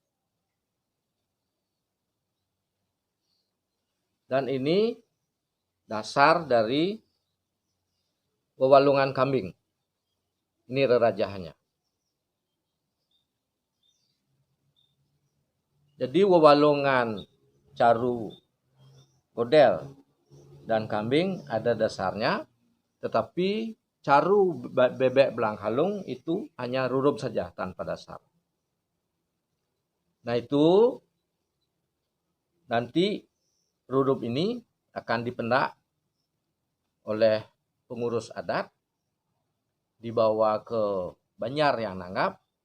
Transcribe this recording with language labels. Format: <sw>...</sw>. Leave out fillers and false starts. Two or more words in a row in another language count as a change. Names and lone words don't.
<id>Dan ini dasar dari wewalungan kambing. Ini rerajahannya. Jadi wewalungan caru, godel, dan kambing ada dasarnya. Tetapi caru bebek belang halung itu hanya rurub saja tanpa dasar. Nah itu nanti rurub ini akan dipendak oleh pengurus adat, dibawa ke Banjar yang nanggap.</id>